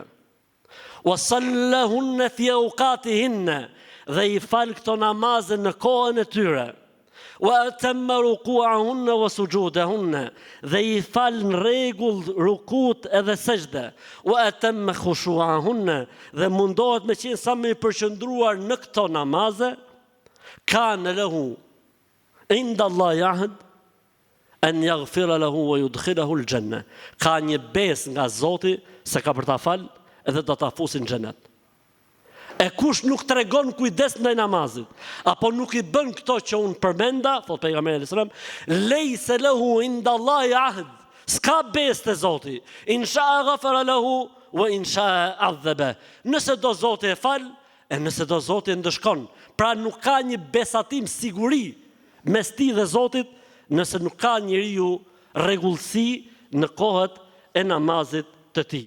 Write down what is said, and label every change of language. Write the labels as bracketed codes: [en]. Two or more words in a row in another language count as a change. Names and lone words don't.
[ar] وصلاهن في أوقاتهن, [sq] dhe i fal këto namaze në kohën e tyre. [ar] وأتم ركوعهن وسجودهن, [sq] dhe i fal në rregull rukut edhe sejdë. [ar] وأتم خشوعهن, [sq] dhe mundohet me qenë sa më i përqendruar në këto namaze. [ar] كان له عند الله عهد أن يغفر له ويدخله الجنة. [sq] Ka një besë nga Zoti se ka për ta fal edhe do ta fusin në xhenet. E kush nuk tregon kujdes ndaj namazit, apo nuk i bën këto që unë përmenda, thot pejgamberi [ar] صلى الله عليه وسلم, ليس له عند الله عهد, [sq] s'ka besë te Zoti. [ar] إن شاء غفر له وإن شاء عذب. [sq] Nëse do Zoti e fal, e nëse do Zoti e ndëshkon. Pra nuk ka një besatim siguri mes ti dhe Zotit, nëse nuk ka njeriu rregullsi në kohët e namazit të tij.